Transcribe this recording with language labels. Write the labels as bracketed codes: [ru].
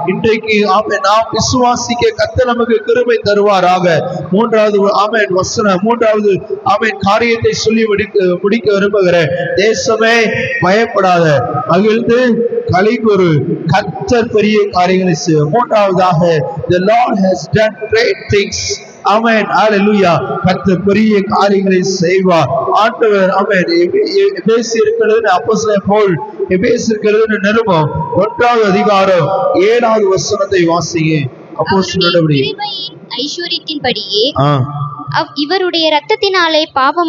[ta] இன்றைக்கு ஆமென் நாம் விசுவாசிக்க கர்த்தர் நமக்கு கிருபை தருவாராக. 3வது ஆமென் வசனம் 3வது ஆமென் காரியத்தை சொல்லி முடிக்க விரும்புகிறேன். தேசமே பயப்படாத, மகிழ்ந்து களிகூரு, கர்த்தர் பெரிய காரியங்களை செய்வார். [en] 3வதாக the Lord has done great things. [ta] ஆமென். ஹல்லேலூயா. கர்த்தர் பெரிய காரியங்களை செய்வார். ஆண்டவர் ஆமென் எபேசியருக்கு அப்போஸ்தலன் பவுல் எபேசியருக்கு நிருபம் 1வது அதிகாரம் 7வது வசனத்தை வாசிங்க. அப்போஸ்தலர் நடவடிக்கை ஐஸ்வரியத்தின்படியே இவருடைய இரத்தத்தினாலே பாவம்